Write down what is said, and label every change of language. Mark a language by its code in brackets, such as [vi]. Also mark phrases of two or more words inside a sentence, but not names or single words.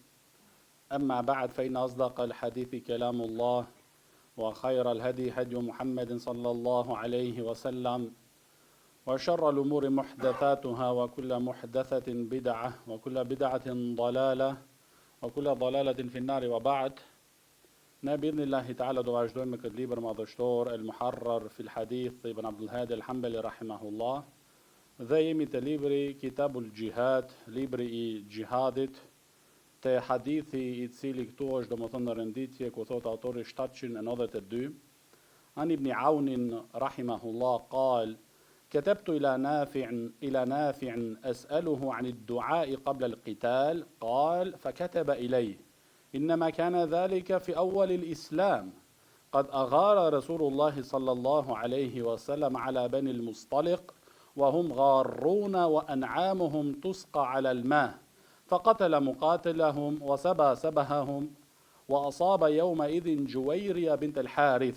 [ar] أما بعد، فإن أصدق الحديث كلام الله، وخير الهدي هدي محمد صلى الله عليه وسلم، وشر الأمور محدثاتها، وكل محدثة بدعة، وكل بدعة ضلالة، وكل ضلالة في النار. وبعد، بإذن الله تعالى [sq] do vazhdojmë me këtë libër madhështor El Muharrar fil Hadith të Ibn Abdul Hadi El Hanbali rahimahullah, dhe jemi te libri Kitabul Jihad, libri I gjihadit, te hadithi I cili këtu është domethënë në renditje ku thot autori 792. [ar] عن ابن عون rahimahullah قال: كتبت إلى نافع أسأله عن الدعاء قبل القتال، قال: فكتب إليه: إنما كان ذلك في أول الإسلام، قد أغار رسول الله صلى الله عليه وسلم على بني المصطلق وهم غارون وأنعامهم تسقى على الماء، فقتل مقاتلهم وسبى سبههم، وأصاب يومئذ جويرية بنت الحارث.